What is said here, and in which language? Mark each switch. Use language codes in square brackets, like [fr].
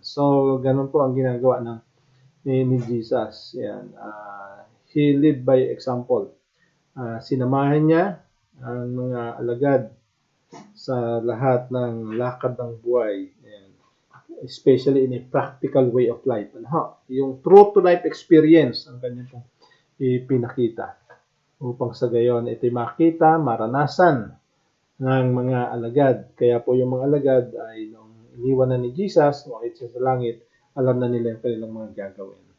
[tl] So, ganun po ang ginagawa ni Jesus. Ayan. [en] He lived by example. [tl] Sinamahan niya ang mga alagad sa lahat ng lakad ng buhay. Ayan. [en] Especially in a practical way of life. [tl] Yung true-to-life experience ang kanyang pong ipinakita. Upang sa gayon, ito'y makita, maranasan ng mga alagad. Kaya po yung mga alagad ay nung iniwan na ni Jesus, wakit siya sa langit, alam na nila yung kanilang mga gagawin.